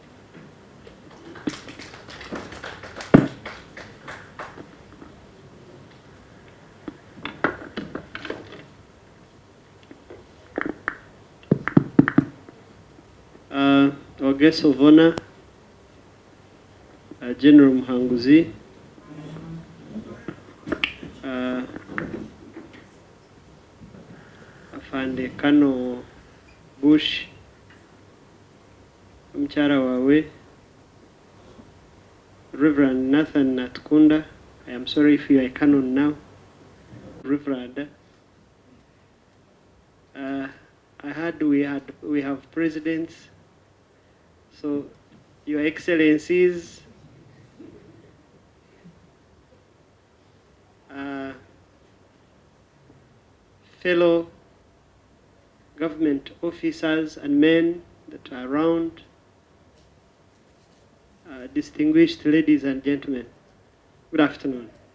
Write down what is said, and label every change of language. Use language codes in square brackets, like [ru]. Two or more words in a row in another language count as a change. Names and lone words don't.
[en] Our guest of honor, General Muhanguzi, Afande Kano Bush, mchara wawe, Reverend Nathan Natkunda. I am sorry if you are canon now. Reverend. I heard we have presidents. So, Your Excellencies, fellow government officers and men that are around, distinguished ladies and gentlemen, good afternoon.